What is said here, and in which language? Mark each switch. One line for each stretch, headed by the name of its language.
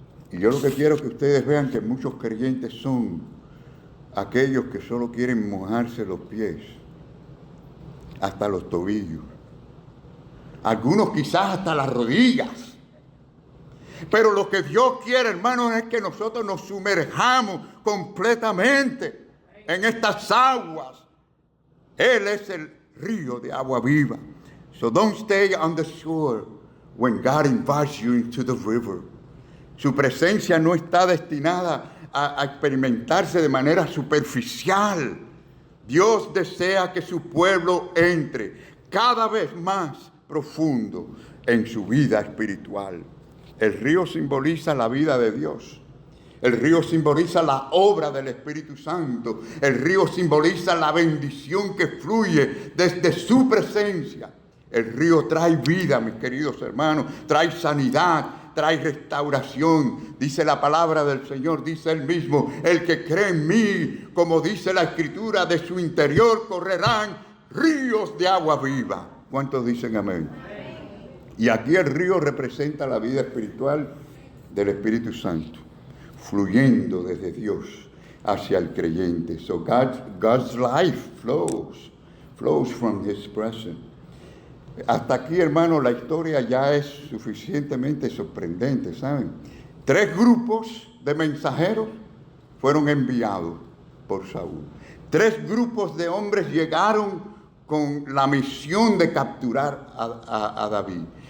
Spanish: Y yo lo que quiero que ustedes vean que muchos creyentes son aquellos que solo quieren mojarse los pies hasta los tobillos, algunos quizás hasta las rodillas. Pero lo que Dios quiere, hermanos, es que nosotros nos sumerjamos completamente en estas aguas. Él es el río de agua viva.
English: So don't stay on the shore when God invites you into the river.
Spanish: Su presencia no está destinada a experimentarse de manera superficial. Dios desea que su pueblo entre cada vez más profundo en su vida espiritual. El río simboliza la vida de Dios. El río simboliza la obra del Espíritu Santo. El río simboliza la bendición que fluye desde su presencia. El río trae vida, mis queridos hermanos, trae sanidad, trae restauración. Dice la palabra del Señor, dice Él mismo, el que cree en mí, como dice la Escritura, de su interior correrán ríos de agua viva. ¿Cuántos dicen amén? Y aquí el río representa la vida espiritual del Espíritu Santo, fluyendo desde Dios hacia el creyente.
English: So God's life flows from His presence.
Spanish: Hasta aquí, hermano, la historia ya es suficientemente sorprendente, ¿saben? 3 grupos de mensajeros fueron enviados por Saúl. 3 grupos de hombres llegaron con la misión de capturar a David.